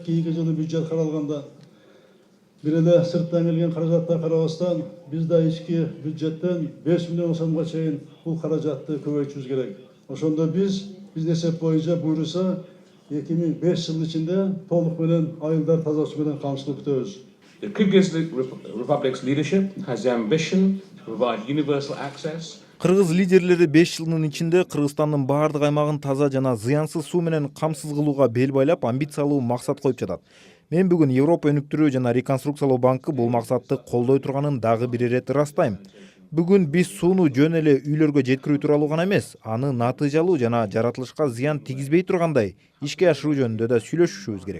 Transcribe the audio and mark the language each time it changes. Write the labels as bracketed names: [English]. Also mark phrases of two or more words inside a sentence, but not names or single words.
[Kyrgyz] Кийинки жылы бюджет каралганда бир эле сырттан келген каражатта карабастан, биз да ички бюджеттен 5 миллион сомго чейин бул каражатты көбөйтүшүбүз керек. Ошондо биз эсеп боюнча буйруса 2005 жыл ичинде толук менен айылдар таза суу менен камсыздуу күтөбүз. [English] The Kyrgyz Republic's leadership has the ambition to provide universal access. [Kyrgyz] Кыргыз лидерлери 5 жылдын ичинде Кыргызстандын баардык аймагын таза жана зыянсыз суу менен камсыз кылууга бел байлап, амбициялуу максат коюп жатат. Мен бүгүн Европа өнүктүрүү жана реконструкциялоо банкы бул максатты колдой турганын дагы бир ирет ырастайм. Бүгүн биз сууну жөн эле үйлөргө жеткирүү тууралуу гана эмес, аны натыйжалуу жана жаратылышка зыян тийгизбей тургандай ишке ашыруу жөнүндө да сүйлөшүшүбүз керек.